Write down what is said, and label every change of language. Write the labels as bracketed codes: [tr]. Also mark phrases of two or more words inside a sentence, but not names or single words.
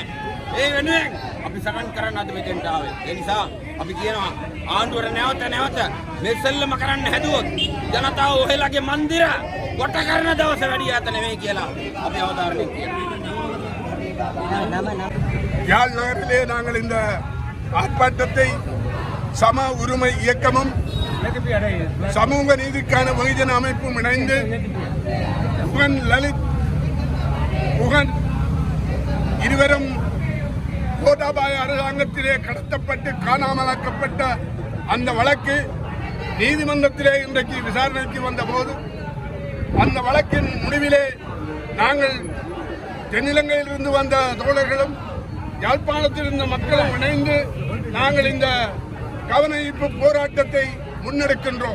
[si] ඒ වෙනුවෙන් අපි සටන් කරන්න අද මෙතෙන්ට ආවේ. ඒ නිසා අපි කියනවා ආණ්ඩුවට නැවත මේ සෙල්ලම කරන්න හැදුවොත් ජනතාව ඔහෙලගේ මන්දිර කොට කරන දවස වැඩි ඈත නෙවෙයි කියලා අපි අවධාරණය කියනවා. [ta] யாழ் நகரிலே நாங்கள் இந்த ஆர்ப்பாட்டத்தை சம உரிமை இயக்கமும் சமூக நீதிக்கான வெகுஜன அமைப்பும் இணைந்து புகன் லலித் புகன் இருவரும் கோட்டாபாய அரசாங்கத்திலே கடத்தப்பட்டு காணாமலாக்கப்பட்ட அந்த வழக்கு நீதிமன்றத்திலே இன்றைக்கு விசாரணைக்கு வந்தபோது அந்த வழக்கின் முடிவிலே நாங்கள் தென்னிலங்கையிலிருந்து வந்த தோழர்களும் யாழ்ப்பாணத்தில் இருந்த மக்களும் இணைந்து நாங்கள் இந்த கவன ஈர்ப்பு போராட்டத்தை முன்னெடுக்கின்றோம்.